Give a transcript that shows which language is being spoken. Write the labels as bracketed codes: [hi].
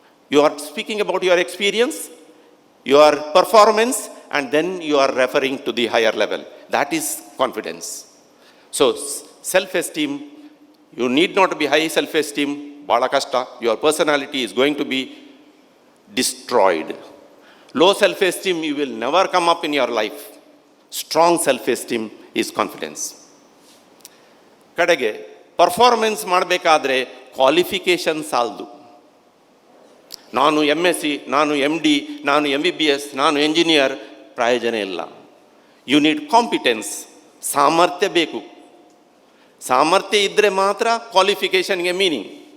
[en] You are speaking about your experience, your performance, and then you are referring to the higher level. That is confidence. So self esteem, you need not be high self esteem, [kn] ಭಾಳ ಕಷ್ಟ. [en] Your personality is going to be destroyed. Low self-esteem, you will never come up in your life. Strong self-esteem is confidence. [kn] ಕಡೆಗೆ performance ಮಾಡಬೇಕಾದ್ರೆ qualification ಸಾಲದು. ನಾನು MSc, ನಾನು MD, ನಾನು MBBS, ನಾನು engineer, ಪ್ರಯೋಜನ ಇಲ್ಲ. [en] you need competence, [kn] ಸಾಮರ್ಥ್ಯ ಬೇಕು. ಸಾಮರ್ಥ್ಯ ಇದ್ದರೆ ಮಾತ್ರ ಕ್ವಾಲಿಫಿಕೇಷನ್ಗೆ ಮೀನಿಂಗ್.